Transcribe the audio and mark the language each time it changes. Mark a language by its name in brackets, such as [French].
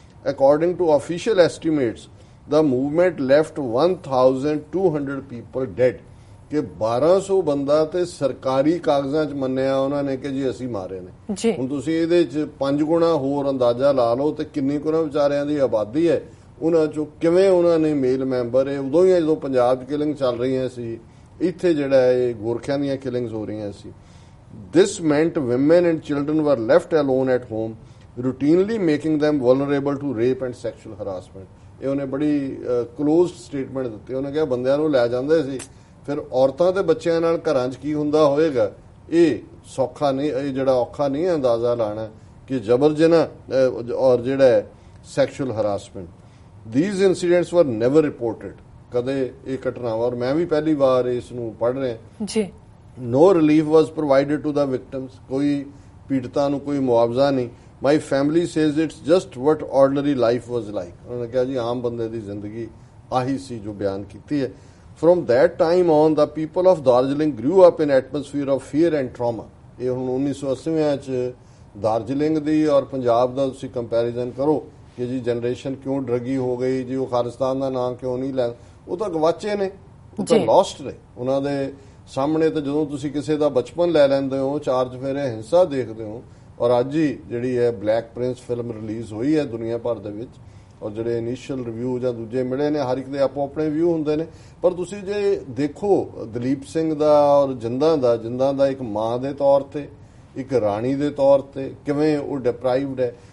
[English] according to official estimates the movement left 1200 people dead, [Punjabi] ਕਿ 1200 ਬੰਦਾ ਤੇ ਸਰਕਾਰੀ ਕਾਗਜ਼ਾਂ 'ਚ ਮੰਨਿਆ ਉਹਨਾਂ ਨੇ ਕਿ ਜੀ ਅਸੀਂ ਮਾਰੇ ਨੇ। ਹੁਣ ਤੁਸੀਂ ਇਹਦੇ 'ਚ 5 ਗੁਣਾ ਹੋਰ ਅੰਦਾਜ਼ਾ ਲਾ ਲਓ ਤੇ ਕਿੰਨੀ ਕੁ ਉਹਨਾਂ ਵਿਚਾਰਿਆਂ ਦੀ ਆਬਾਦੀ ਹੈ, ਉਹਨਾਂ 'ਚੋਂ ਕਿਵੇਂ ਉਹਨਾਂ ਨੇ ਮੇਲ ਮੈਂਬਰ ਇਹ ਉਦੋਂ ਹੀ ਜਦੋਂ ਪੰਜਾਬ 'ਚ ਕਿਲਿੰਗ ਚੱਲ ਰਹੀਆਂ ਸੀ, ਇੱਥੇ ਜਿਹੜਾ ਇਹ ਗੋਰਖਿਆਂ ਦੀਆਂ ਕਿਲਿੰਗਸ ਹੋ ਰਹੀਆਂ ਸੀ। [English] This meant women and children were left alone at home, routinely making them vulnerable to rape and sexual harassment. [Punjabi] ਇਹ ਉਹਨੇ ਬੜੀ ਕਲੋਜ਼ਡ ਸਟੇਟਮੈਂਟ ਦਿੱਤੀ। ਉਹਨੇ ਕਿਹਾ ਬੰਦਿਆਂ ਨੂੰ ਲੈ ਜਾਂਦੇ ਸੀ, ਫਿਰ ਔਰਤਾਂ ਤੇ ਬੱਚਿਆਂ ਨਾਲ ਘਰਾਂ 'ਚ ਕੀ ਹੁੰਦਾ ਹੋਏਗਾ, ਇਹ ਸੌਖਾ ਨਹੀਂ, ਇਹ ਜਿਹੜਾ ਔਖਾ ਨਹੀਂ ਅੰਦਾਜ਼ਾ ਲਾਣਾ ਕਿ ਜਬਰ ਜਨਾਹ ਔਰ ਜਿਹੜਾ sexual harassment. [English] These incidents were never reported, [Punjabi] ਕਦੇ ਇਹ ਘਟਨਾਵਾਂ, ਔਰ ਮੈਂ ਵੀ ਪਹਿਲੀ ਵਾਰ ਇਸ ਨੂੰ ਪੜ੍ਹ ਰਿਹਾ ਜੀ। [English] No relief was provided to the victims, [Punjabi] ਕੋਈ ਪੀੜਤਾਂ ਨੂੰ ਕੋਈ ਮੁਆਵਜ਼ਾ ਨਹੀਂ। [English] My family says it's just what ordinary life was like, [Punjabi] ਉਹਨਾਂ ਨੇ ਕਿਹਾ ਜੀ ਆਮ ਬੰਦੇ ਦੀ ਜ਼ਿੰਦਗੀ ਆਹੀ ਸੀ ਜੋ ਬਿਆਨ ਕੀਤੀ ਹੈ। [English] From that time on, the people of Darjeeling grew up in atmosphere of fear and trauma. [Punjabi] ਇਹ ਹੁਣ 1980 'ਚ ਦਾਰਜਲਿੰਗ ਦੀ ਔਰ ਪੰਜਾਬ ਦਾ ਤੁਸੀਂ ਕੰਪੈਰੀਜ਼ਨ ਕਰੋ ਕਿ ਜੀ ਜਨਰੇਸ਼ਨ ਕਿਉਂ ਡਰਗੀ ਹੋ ਗਈ ਜੀ, ਉਹ ਖਾਲਿਸਤਾਨ ਦਾ ਨਾਮ ਕਿਉਂ ਨਹੀਂ ਲੈ, ਉਹ ਤਾਂ ਗਵਾਚੇ ਨੇ, ਉਹ ਤਾਂ ਲੋਸਟ ਨੇ ਉਹਨਾਂ ਦੇ ਸਾਹਮਣੇ। ਤਾਂ ਜਦੋਂ ਤੁਸੀਂ ਕਿਸੇ ਦਾ ਬਚਪਨ ਲੈ ਲੈਂਦੇ ਹੋ, 4 ਚੁਫੇਰੇ ਹਿੰਸਾ ਦੇਖਦੇ ਹੋ, ਔਰ ਅੱਜ ਹੀ ਜਿਹੜੀ ਹੈ ਬਲੈਕ ਪ੍ਰਿੰਸ ਫਿਲਮ ਰਿਲੀਜ਼ ਹੋਈ ਹੈ ਦੁਨੀਆ ਭਰ ਦੇ ਵਿੱਚ, ਔਰ ਜਿਹੜੇ ਇਨੀਸ਼ੀਅਲ ਰਿਵਿਊ ਜਾਂ ਦੂਜੇ ਮਿਲੇ ਨੇ, ਹਰ ਇੱਕ ਦੇ ਆਪੋ ਆਪਣੇ ਵਿਊ ਹੁੰਦੇ ਨੇ, ਪਰ ਤੁਸੀਂ ਜੇ ਦੇਖੋ ਦਲੀਪ ਸਿੰਘ ਦਾ ਔਰ ਜਿੰਦਾਂ ਦਾ ਇੱਕ ਮਾਂ ਦੇ ਤੌਰ ਤੇ, ਇੱਕ ਰਾਣੀ ਦੇ ਤੌਰ ਤੇ ਕਿਵੇਂ ਉਹ ਡਿਪਰਾਈਵਡ ਹੈ।